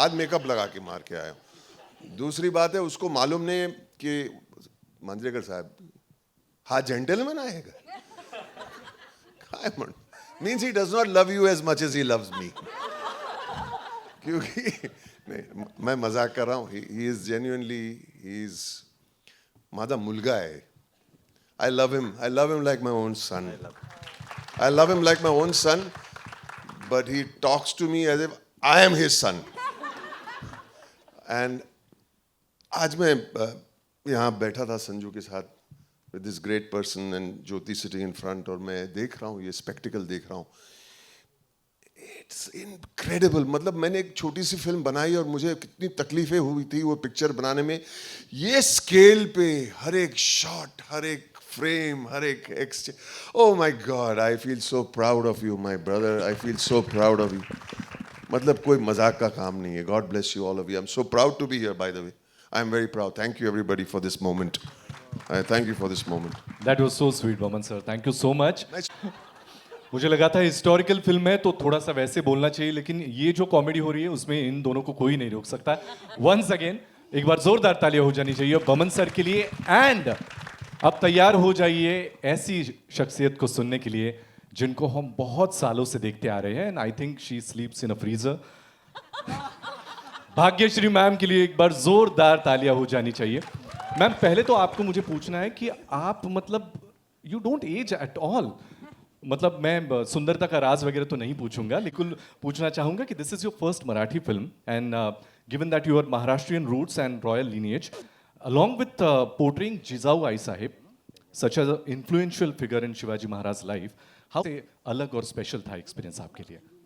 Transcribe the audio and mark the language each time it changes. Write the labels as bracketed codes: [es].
[hi] आज मेकअप लगा के मार के आया हूँ. दूसरी बात है, उसको मालूम नहीं कि मांजरेकर साहब हा जेंटलमैन आएगा. [mr] काय म्हण [en] Means he does not love you as much as he loves me. [hi] क्योंकि नहीं, मैं मजाक कर रहा हूँ. [en] he is genuinely, he is [mr] माझा मुलगा [en] है. I love him like my own son. I love him like my own son, but he talks to me as if I am his son. [hi] And आज मैं यहाँ बैठा था संजू के साथ [en] with this great person and Jyoti sitting in front, [hi] और मैं देख रहा हूँ, ये spectacle देख रहा हूँ. [en] It's incredible. [hi] मतलब मैंने एक छोटी सी फिल्म बनाई और मुझे कितनी तकलीफें हुई थी वो पिक्चर बनाने में. ये स्केल पे हर एक शॉट, हर एक frame, हर एक exchange. [en] Oh my God, I feel so proud of you, my brother. I feel so proud of you. [hi] मतलब कोई मजाक का काम नहीं है. [en] God bless you all of you. I'm so proud to be here, by the way. I'm very proud. Thank you everybody for this moment. Thank you for this moment. That was so sweet, Baman sir. Thank you so much. [hi] मुझे लगा था historical film है तो थोड़ा सा वैसे बोलना चाहिए, लेकिन ये जो कॉमेडी हो रही है उसमें इन दोनों को कोई नहीं रोक सकता. वंस अगेन एक बार जोरदार तालियां हो जानी चाहिए बमन सर के लिए. एंड अब तैयार हो जाइए ऐसी शख्सियत को सुनने के लिए जिनको हम बहुत सालों से देखते आ रहे हैं. [en] And I think she sleeps in a freezer. [hi] Bhagyashree ma'am के लिए एक बार जोरदार तालियां हो जानी चाहिए. मैम, पहले तो आपको मुझे पूछना है कि आप मतलब [en] You don't age at all. [hi] मतलब मैं सुंदरता का राज वगैरह तो नहीं पूछूंगा, लेकिन पूछना चाहूंगा कि [en] this is your first Marathi film, and given that you are Maharashtrian roots and royal lineage, along with portraying Jizau Ai Sahib, such as an influential figure in Shivaji Maharaj's life, how [hi] से अलग और स्पेशल था experience आपके लिए?